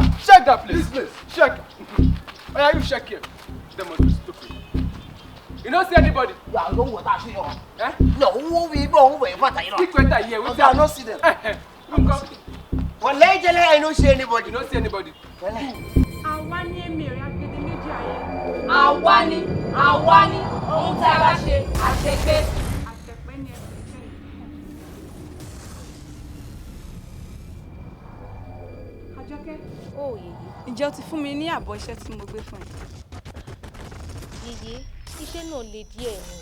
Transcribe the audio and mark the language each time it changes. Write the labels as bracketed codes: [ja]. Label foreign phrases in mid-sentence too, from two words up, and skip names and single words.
[en] Check that place. This place. Check. Why are you checking? They must be stupid. You don't see anybody? Yeah, don't want that shit. Eh? No, we won't wait. What are you? Quick better here. Okay, I don't see them. Well, later I don't see anybody. You don't see anybody. [yo] Awani emiri agede meji aye. Awani, ohun tí a bá ṣe àṣepé. Àṣepé ni ẹsẹ̀. Àjọkẹ́. Ó yèyé. Ǹjẹ́ o ti fún mi ní àbọ̀ iṣẹ́ tí mo gbé fún ẹ? Yèyé, iṣẹ́ náà le díẹ̀ ni.